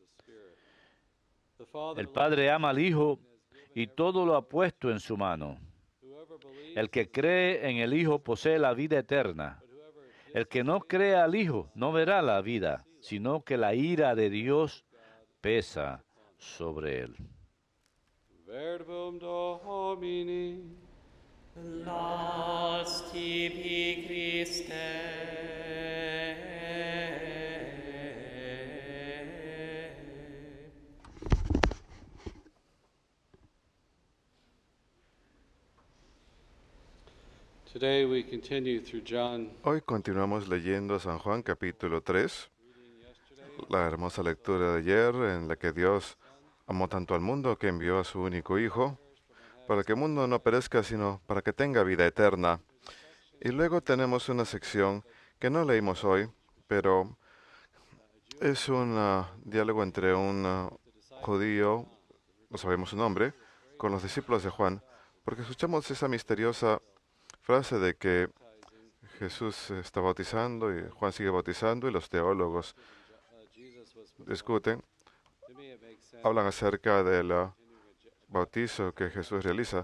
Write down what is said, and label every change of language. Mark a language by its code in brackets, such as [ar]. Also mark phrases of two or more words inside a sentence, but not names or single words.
[es] El Padre ama al Hijo y todo lo ha puesto en su mano. El que cree en el Hijo posee la vida eterna. El que no cree al Hijo no verá la vida, sino que la ira de Dios pesa sobre él. [la] Verbum Domini. Laus tibi Christe. [en] Today we continue through John. [es] Hoy continuamos leyendo San Juan capítulo 3, la hermosa lectura de ayer en la que Dios amó tanto al mundo que envió a su único Hijo, para que el mundo no perezca, sino para que tenga vida eterna. Y luego tenemos una sección que no leímos hoy, pero es un diálogo entre un judío, no sabemos su nombre, con los discípulos de Juan, porque escuchamos esa misteriosa frase de que Jesús está bautizando y Juan sigue bautizando y los teólogos discuten, hablan acerca del bautizo que Jesús realiza.